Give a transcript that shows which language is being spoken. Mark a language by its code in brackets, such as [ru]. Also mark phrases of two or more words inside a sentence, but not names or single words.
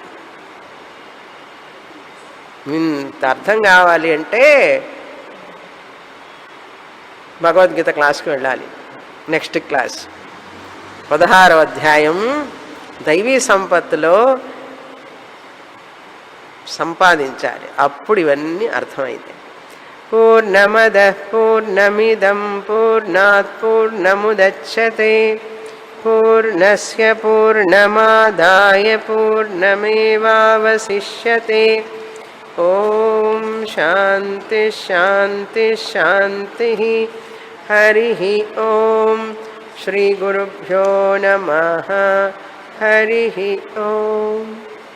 [te] ఇంత అర్థం కావాలి అంటే భగవద్గీత క్లాస్కి వెళ్ళాలి. [en] next class [te] 16వ అధ్యాయం దైవీ సంపత్తులో సంపాదించాలి. అప్పుడు ఇవన్నీ అర్థమైంది. [sa] పూర్ణమద పూర్ణమిదం పూర్ణాత్ పూర్ణముదచ్యతే పూర్ణస్య పూర్ణమాదాయ పూర్ణమేవావశిష్యతే. ఓం శాంతి శాంతి శాంతి. హరి ఓం. శ్రీ గురుభ్యో నమః. హరి ఓం.